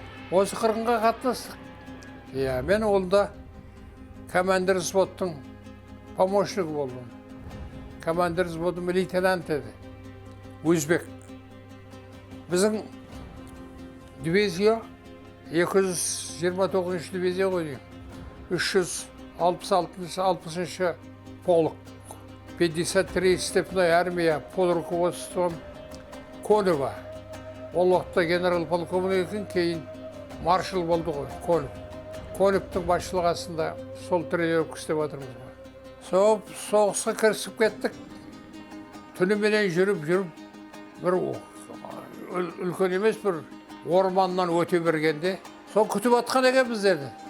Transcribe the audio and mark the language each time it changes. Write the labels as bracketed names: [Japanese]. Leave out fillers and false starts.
[Kazakh] Осы қырғынға қатыстық. Мен олда командир взводтың помощнигі болдым. Командир взводым лейтенант еді. өзбек. Біздің дивизия 229 дивизия ғой деймін. 366 полк. [Russian] 53 степная армия под руководством Конева. [Kazakh] Ол уақытта генерал-полковник екен, кейін маршал болды ғой, Конев. Коневтің басшылығы астында сол тренировка істеп жатырмыз ғой. Соғысқа кірісіп кеттік. Түніменен жүріп, бір үлкен емес бір орманнан өте бергенде, сол күтіп атқан екен біздерді.